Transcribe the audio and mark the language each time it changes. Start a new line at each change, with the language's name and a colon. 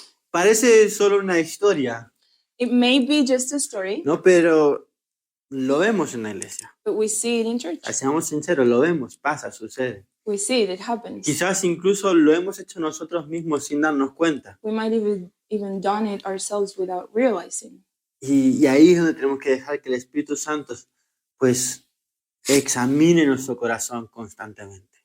Spanish: Parece solo una historia,
English: It may be just a story,
Spanish: ¿no? Pero lo vemos en la iglesia.
English: but we see it in church.
Spanish: Seamos sinceros, lo vemos, pasa, sucede.
English: We see it happens.
Spanish: Quizás incluso lo hemos hecho nosotros mismos sin darnos cuenta.
English: We might even done it ourselves without realizing.
Spanish: Y ahí es donde tenemos que dejar que el Espíritu Santo, pues, examine nuestro corazón constantemente.